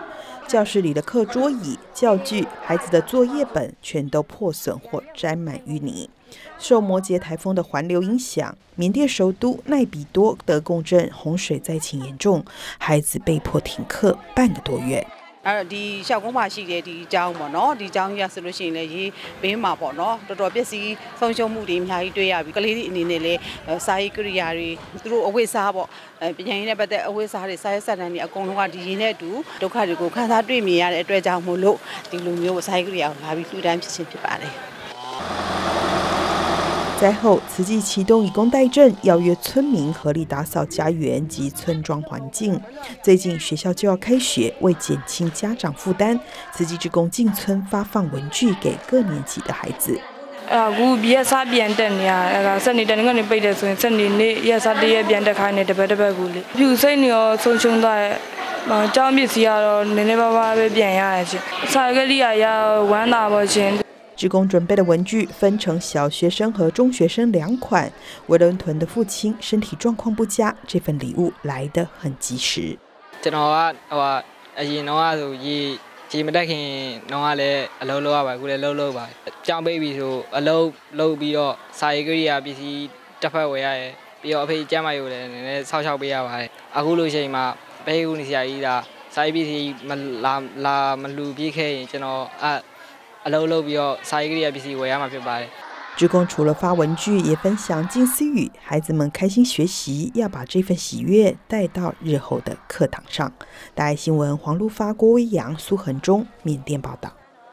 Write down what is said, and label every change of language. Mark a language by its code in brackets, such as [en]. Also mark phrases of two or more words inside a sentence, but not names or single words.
[zh] 教室里的课桌椅、教具、孩子的作业本全都破损或沾满淤泥。受摩羯台风的环流影响，缅甸首都奈比多德贡镇洪水灾情严重，孩子被迫停课半个多月。 [my] ဒီရှောက်ကုန်းမှာရှိတဲ့ဒီအကြောင်းပေါ့နော်ဒီအကြောင်းကြီးဆိုလို့ရှိရင်လည်းရေးဘေးမှာပေါ့နော်တော်တော်ပျက်စီးဆုံးရှုံးမှုတွေအများကြီးတွေ့ရပြီကလေးတွေအနေနဲ့လည်းစာရေးကိရိယာတွေသူတို့အဝိစားပေါ့ပညာရေးနဲ့ပတ်သက်အဝိစားတွေစာရေးစက်တမ်းတွေအကုန်လုံးကဒီရင်းနဲ့အတူဒုက္ခတွေကိုခန်းစားတွေ့မြင်ရတဲ့အတွက်ကြောင့်မို့လို့ဒီလိုမျိုးစာရေးကိရိယာကိုလာပြီးလှူဒန်းဖြစ်ခြင်းဖြစ်ပါတယ်。 [zh] 灾后，慈济启动以工代赈，邀约村民合力打扫家园及村庄环境。最近学校就要开学，为减轻家长负担，慈济志工进村发放文具给各年级的孩子。 [my] အခုဘီစားပြန်တက်နေရစနေတနေ့ကနေပိတ်တယ်ဆိုရင်စနေနေ့ရက်စားတရက်ပြန်တက်ခိုင်းနေတပတ်ကူလေဖြူစိတ်နေရောဆုံးရှုံးသွားတယ်ကျောင်းပစ္စည်းကတော့နည်းနည်းပါးပါးပဲပြန်ရတယ်ရှင်စာကလေးရဝမ်းသာပါရှင်。 [zh] 志工准备的文具分成小学生和中学生2款。维伦屯的父亲身体状况不佳，这份礼物来得很及时。 [my] ကျွန်တော်ကအရင်တော့ဆိုရေမတက်ခင်တော့လည်းအလုပ်လုပ်ရပါအခုလည်းလုပ်ပါကြောင်းပေးပြီးဆိုအလုပ်ပြီးတော့စာရေးကိရိယာပစ္စည်းတစ်ဖက်ဝယ်ရတယ်ပြီးတော့အဖေကျမ်းမာရေးကိုလည်းနည်းနည်းဆောက်ရှောက်ပေးရပါတယ်အခုလိုချိန်မှာဘဲကူနေစရာကြီးဒါစာရေးပစ္စည်းမလူပြည့်ခဲ့ရင်ကျွန်တော်အလုပ်လုပ်ပြီးတော့စာရေးကိရိယာပစ္စည်းဝယ်ရမှာဖြစ်ပါတယ်。 [zh] 志工除了发文具，也分享静思语，孩子们开心学习，要把这份喜悦带到日后的课堂上。大爱新闻黄路发、郭威阳、苏恒忠，缅甸报道。